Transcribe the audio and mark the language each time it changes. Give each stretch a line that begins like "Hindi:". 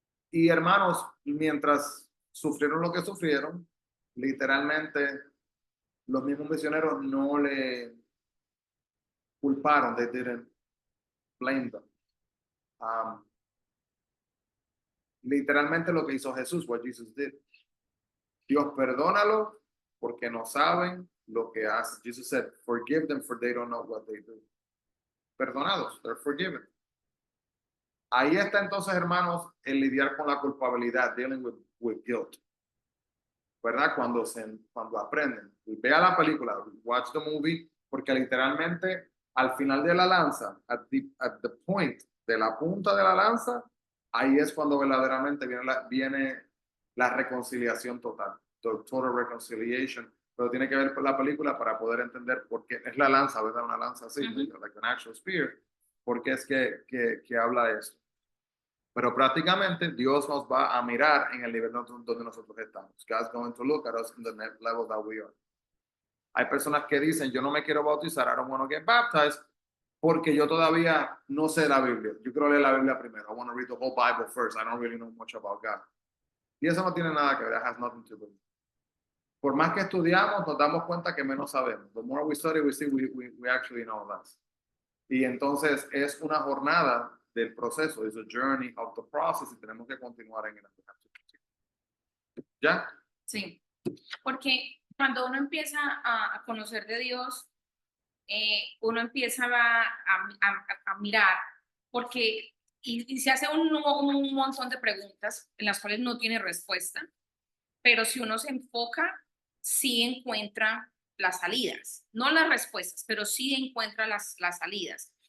Spanish: Y hermanos, mientras sufrieron lo que sufrieron, literalmente los mismos misioneros no le culparon,
English: they didn't blame them.
Spanish: Literalmente lo que hizo Jesús,
English: what Jesus did.
Spanish: Dios, perdónalo porque no saben lo que hacen.
English: Jesus said, forgive them for they don't know what they do.
Spanish: Perdonados,
English: they're forgiven.
Spanish: Ahí está entonces, hermanos, el lidiar con la culpabilidad,
English: dealing with guilt.
Spanish: ¿Verdad? Cuando aprenden. Vea la película,
English: watch the movie,
Spanish: porque literalmente al final de la lanza,
English: at the point,
Spanish: de la punta de la lanza, ahí es cuando verdaderamente viene la reconciliación total,
English: total reconciliation.
Spanish: Pero tiene que ver con la película para poder entender por qué es la lanza, ¿verdad? Una lanza así,
English: like an actual spear.
Spanish: por qué es que habla eso. Pero prácticamente Dios nos va a mirar en el nivel donde nosotros estamos.
English: God's going to look at us in the level that we are.
Spanish: Hay personas que dicen, yo no me quiero bautizar,
English: I don't want to get baptized,
Spanish: porque yo todavía no sé la Biblia. Yo quiero leer la Biblia primero.
English: I want to read the whole Bible first. I don't really know much about God.
Spanish: Y eso no tiene nada que ver.
English: That has nothing to do.
Spanish: Por más que estudiamos, nos damos cuenta que menos sabemos.
English: The more we study, we see we actually know less.
Spanish: Y entonces es una jornada del proceso.
English: It's a journey of the process
Spanish: y tenemos que continuar en el ¿Ya? Sí, porque cuando uno empieza a conocer de Dios, uno empieza a mirar, porque y se hace un montón de preguntas en las cuales no tiene respuesta, pero si uno se enfoca, sí encuentra las salidas, no las respuestas, pero sí encuentra las salidas.